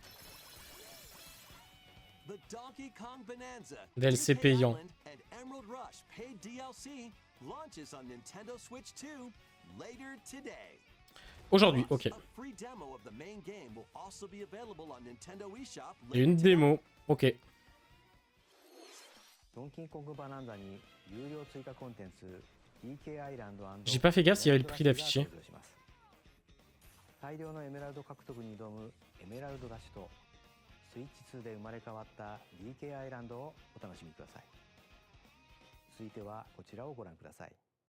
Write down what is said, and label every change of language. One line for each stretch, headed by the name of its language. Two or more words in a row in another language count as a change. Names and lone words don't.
English: The Donkey Kong Bonanza, DLC DK
French: payant.
English: Island, and Emerald Rush paid DLC launches on Nintendo Switch 2 later today.
French: Aujourd'hui, ok.
English: A free demo of the main game will also be available on Nintendo eShop
French: Il y a une
English: later today.
French: démo, ok.
Japanese: ドンキーコングバナンザに有料追加コンテンツ DK アイランド
French: J'ai pas fait gaffe s'il y avait le prix d'affiché.
Japanese: 大量のエメラルド獲得に挑むエメラルドダッシュとスイッチ2で生まれ変わった DK アイランドをお楽しみください。続いてはこちらをご覧ください。